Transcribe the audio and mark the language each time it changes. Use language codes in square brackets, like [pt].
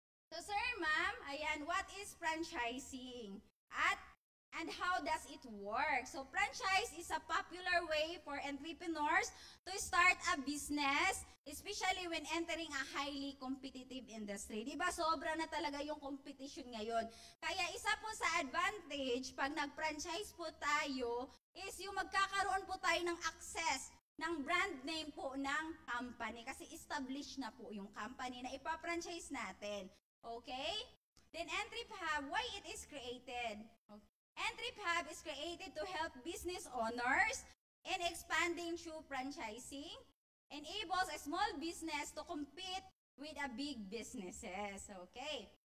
[en] So sir, ma'am, ayan, what is franchising? And how does it work? So franchise is a popular way for entrepreneurs to start a business, especially when entering a highly competitive industry. [tl] Diba, sobra na talaga yung competition ngayon. Kaya isa po sa advantage pag nag-franchise po tayo is yung magkakaroon po tayo ng access ng brand name po ng company. Kasi established na po yung company na ipa-franchise natin. Okay? [en] Then Entry Hub, why it is created? Okay. Entry Hub is created to help business owners in expanding through franchising, enables a small business to compete with a big businesses. Okay.